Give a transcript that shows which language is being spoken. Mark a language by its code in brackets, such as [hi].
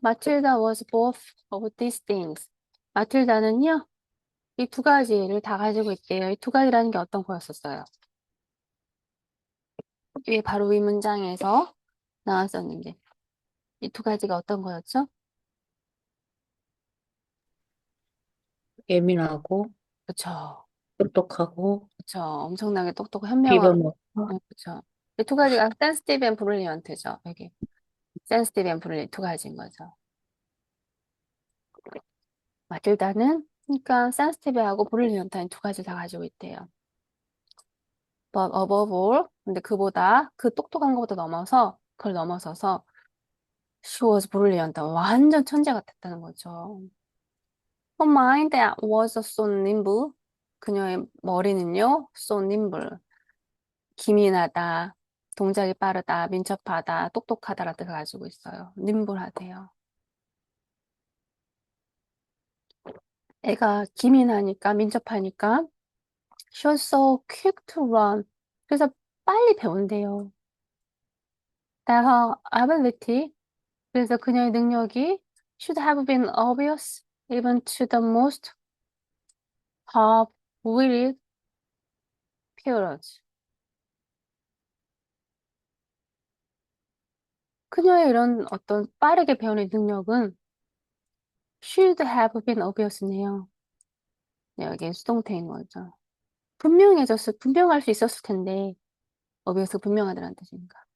[en] 마틸다 was both of these things. [ko] 마틸다는요, 이 두 가지를 다 가지고 있대요. 이 두 가지라는 게 어떤 거였었어요? 이게 바로 이 문장에서 나왔었는데, 이 두 가지가 어떤 거였죠? 예민하고 그쵸. 똑똑하고 그쵸. 엄청나게 똑똑하고 현명하고, 비범하고 그쵸. 이 두 가지가 [en] sensitive and brilliant [ko] 죠. 여기. [en] sensitive and brilliant [ko] 두 가지인 거죠. 마틸다는, 그러니까 sensitive하고 brilliant한 두 가지 다 가지고 있대요. [en] But above all, [ko] 근데 그보다, 그 똑똑한 것보다 넘어서, 그걸 넘어서서, [en] she was brilliant. [ko] 완전 천재 같았다는 거죠. [en] Her mind was so nimble. [ko] 그녀의 머리는요, [en] so nimble. [ko] 기민하다, 동작이 빠르다, 민첩하다, 똑똑하다라는 뜻을 가지고 있어요. nimble 하대요. 애가 기민하니까, 민첩하니까, [en] she was so quick to run. [ko] 그래서 빨리 배운대요. [en] That her ability, [ko] 그래서 그녀의 능력이 [en] should have been obvious even to the most half-witted parents. [ko] 그녀의 이런 어떤 빠르게 배우는 능력은 [en] should have been obvious [ko] 네요. 네, 여기 수동태인 거죠. 분명할 수 있었을 텐데, obvious 분명하다는 뜻이니까.